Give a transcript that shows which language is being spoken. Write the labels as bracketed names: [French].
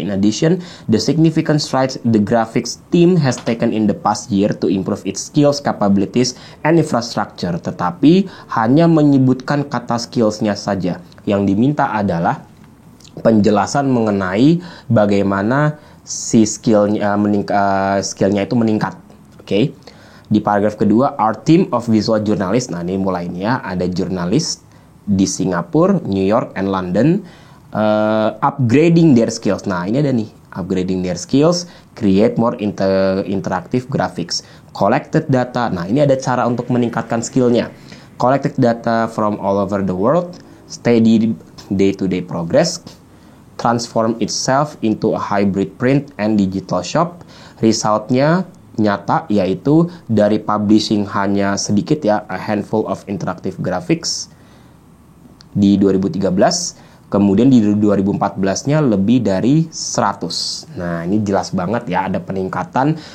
[English] In addition, the significant strides the graphics team has taken in the past year to improve its skills, capabilities, and infrastructure. [Indonesian] Tetapi hanya menyebutkan kata skillsnya saja. Yang diminta adalah penjelasan mengenai bagaimana si skillnya itu meningkat. [English] Oke. [Indonesian] Di paragraf kedua, [English] our team of visual journalists. [Indonesian] Nah, ini mulai ini ya, ada jurnalis di Singapura, New York, and London, [English] upgrading their skills. [Indonesian] Nah, ini ada nih, [English] upgrading their skills, create more interactive graphics, collected data. [Indonesian] Nah, ini ada cara untuk meningkatkan skillnya. [English] Collected data from all over the world, steady day-to-day progress, transform itself into a hybrid print and digital shop. [Indonesian] Resultnya nyata, yaitu dari publishing hanya sedikit ya, [English] a handful of interactive graphics [Indonesian] di 2013, kemudian di 2014-nya lebih dari 100. Nah, ini jelas banget ya ada peningkatan